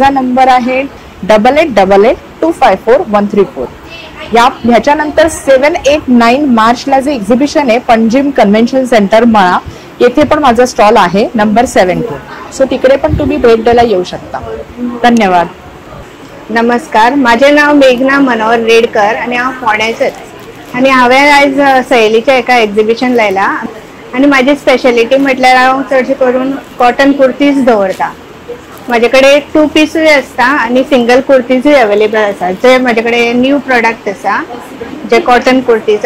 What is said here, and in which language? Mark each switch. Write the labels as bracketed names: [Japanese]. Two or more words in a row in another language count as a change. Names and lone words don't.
[Marathi] माझा नंबर आहे 8888254134. ह्याच्यानंतर 7, 8, 9 मार्चला जे एक्झिबिशन आहे पंजिम कन्व्हेन्शन सेंटर मळा, येथे पण माझा स्टॉल आहे नंबर 17. सो तिकडे पण तुम्ही भेट द्यायला येऊ शकता. धन्यवाद. नमस्कार, माझे नाव मेघना मनोहर रेडकर आणि [Konkani] हांव फोंड्याचेच. आणि हांवें आयज सहेलीच्या एका एक्झिबिशन लायला आणि माझी स्पेशलिटी म्हटल्यार हांव चडशे करून [English] cotton kurtis [Konkani] दवरता. माझे कडेन 2 पीसूय आसता आणि सिंगल कुर्तीजूय अवेलेबल आसा, जे माझे कडेन [English] new product [Konkani] आसा जे [English] cotton kurtis.